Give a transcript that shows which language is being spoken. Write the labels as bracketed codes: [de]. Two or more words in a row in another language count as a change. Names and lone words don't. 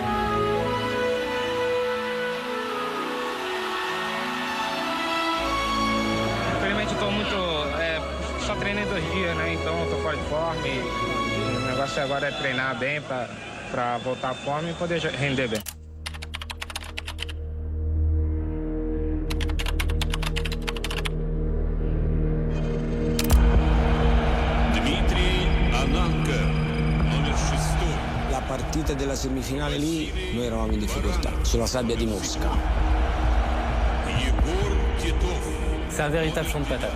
[pt] Estou muito. Só treinei 2 dias, né? Então estou fora de forma e o negócio agora é treinar bem para voltar à forma e poder render bem. [it] Dmitry Ananka, numero 6. La partita della semifinale lì noi eravamo in difficoltà, sulla sabbia di Mosca. [fr] C'est un véritable champ de patates.